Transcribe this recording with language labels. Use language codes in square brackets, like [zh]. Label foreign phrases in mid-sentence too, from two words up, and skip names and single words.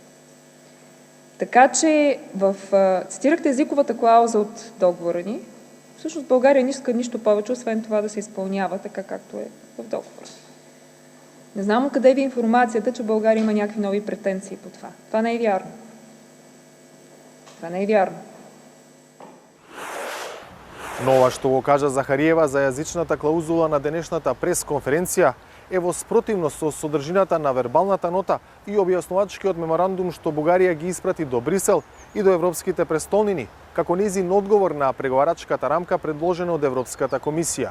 [bg] Така че цитирахте езиковата клауза от договора ни. Всъщност България не иска нищо повече, освен това да се изпълнява така, както е в договора. Не знам откъде ви информацията, че България има някакви нови претенции по това. Това не е вярно. Това не е вярно. [mk] Но ова што го кажа Захариева за јазичната клаузула на денешната пресконференција е во спротивност со содржината на вербалната нота и објаснувачкиот меморандум што Бугарија ги испрати до Брисел и до европските престолнини, како нејзин одговор на преговарачката рамка предложена од Европската комисија.